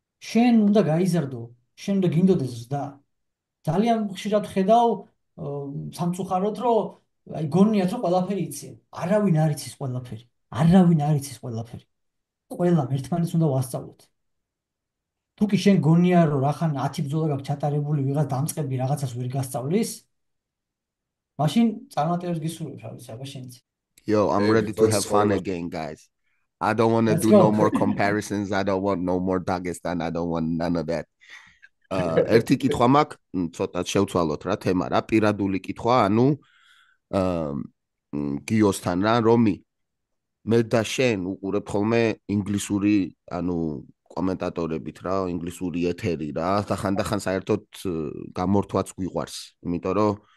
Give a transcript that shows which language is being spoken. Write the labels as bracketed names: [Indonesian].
[Georgian] შენ უნდა გაიზარდო, შენ უნდა გინდოდეს ზრდა. ძალიან ხშირად ხედავ სამწუხაროდ, რომ აი გონიათ, რომ ყველაფერი იციან. არავინ არ იცის ყველაფერი. არავინ არ იცის ყველაფერი. ყველამ ერთმანეთს უნდა ვასწავლოთ. თუ კი შენ გონია, რომ რახან 10 ბრძოლა გაქვს ჩატარებული, ვიღაც დამწყები რაღაცას ვერ გასწავლის, მაშინ წარმატებას გისურვებ, რა ვიცი, აბა შენც. [English] Yo, I'm ready to have fun again, guys. I don't want to do no more comparisons. I don't want no more Dagestan. I don't want none of that. [Georgian] ერთი კითხვა მაქვს, ცოტა შევცვალოთ რა თემა რა, პირადული კითხვა, ანუ გიოსთან რა, რომი მე და შენ უყურებთ ხოლმე ინგლისური, ანუ კომენტატორებით რა, ინგლისური ეთერი რა, და ხანდახან საერთოდ გამორთვაც გვიყვარს, იმიტომ რომ